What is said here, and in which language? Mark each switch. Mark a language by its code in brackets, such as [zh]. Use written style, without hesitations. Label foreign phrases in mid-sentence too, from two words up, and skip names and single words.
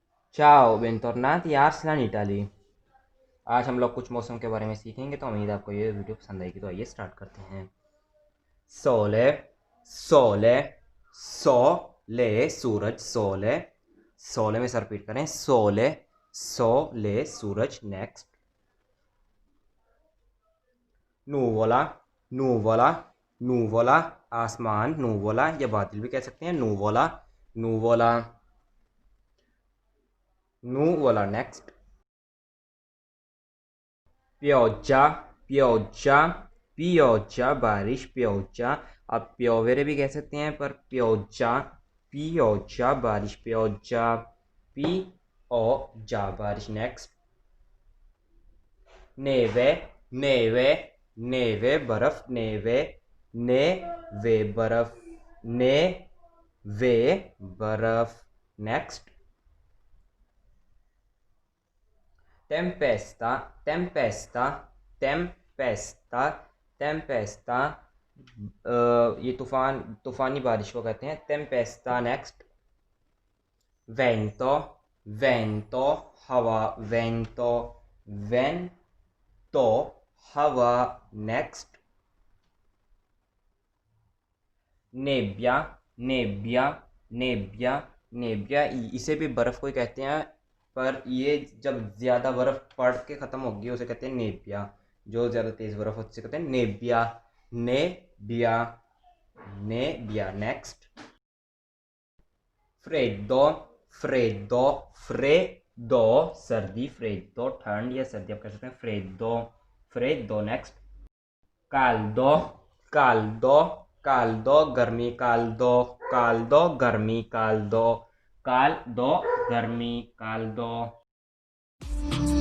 [it] Ciao, bentornati a Arslan Italy। [hi] आज हम लोग कुछ मौसम के बारे में सीखेंगे, तो उम्मीद है आपको ये वीडियो पसंद आएगी। तो आइए स्टार्ट करते हैं। [it] sole, sole, sole, सूरज, सोले। [hi] सोले में से रिपीट करें, [it] sole, sole, [hi] सूरज। नेक्स्ट, [it] nuvola, nuvola, nuvola, [hi] आसमान, नूवोला या बादल भी कह सकते हैं। [it] nuvola, nuvola, nuvola. [hi] नेक्स्ट, [it] pioggia, pioggia, pioggia, [hi] बारिश, pioggia। आप प्योवेरे भी कह सकते हैं, पर [it] pioggia, pioggia, [hi] बारिश, [it] pioggia, pioggia, [hi] बारिश। नेक्स्ट, [it] neve, neve, neve, बर्फ, neve, neve, [hi] बर्फ, neve, बर्फ। नेक्स्ट, [it] tempesta, tempesta, tempesta, tempesta। [hi] ये तूफानी बारिश को कहते हैं tempesta। [it] नेक्स्ट, vento, vento, हवा, vento, vento, [hi] हवा। [it] नेक्स्ट, nebbia, nebbia, nebbia, nebbia. [hi] इसे भी बर्फ़ को ही कहते हैं, पर ये जब ज़्यादा बर्फ़ पड़ के ख़त्म होगी उसे कहते हैं नेबिया। जो ज़्यादा तेज़ बर्फ़ होती है उसे कहते हैं [it] nebbia, nebbia, nebbia. [hi] नेक्स्ट, [it] freddo, freddo, freddo, [hi] सर्दी, फ्रेडो, ठंड या सर्दी आप कह सकते हैं। [it] freddo, freddo. नेक्स्ट, caldo, caldo, caldo, गर्मी, caldo, caldo, गर्मी, caldo, caldo, गर्मी, caldo।